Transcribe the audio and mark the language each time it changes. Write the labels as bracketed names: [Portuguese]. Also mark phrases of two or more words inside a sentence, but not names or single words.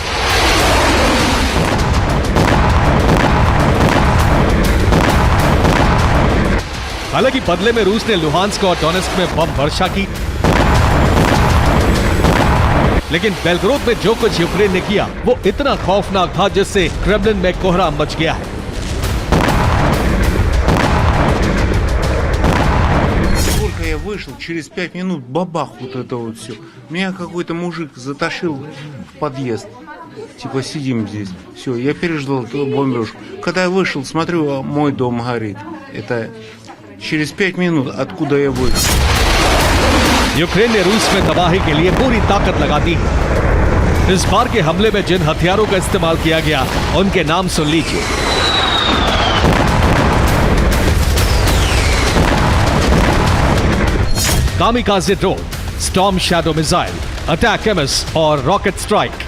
[Hindi] हालांकि बदले में रूस ने लुहांस्क और डोनेस्क में बम वर्षा की, लेकिन बेलगोरोद में जो कुछ यूक्रेन ने किया वो इतना खौफनाक था जिससे क्रेमलिन में कोहराम मच गया है। [Russian] Только я вышел, через 5 минут бабах вот это вот все. Меня какой-то мужик затащил в подъезд. Типа сидим здесь. Все, я переждал эту бомбежку. Когда я вышел, смотрю, мой дом горит. Это через 5 минут, откуда я вышел. [Hindi] यूक्रेन ने रूस में तबाही के लिए पूरी ताकत लगा दी है। इस बार के हमले में जिन हथियारों का इस्तेमाल किया गया उनके नाम सुन लीजिए। [English] kamikaze drone, Storm Shadow missile, [Hindi] अटैक एमएस और [English] rocket strike.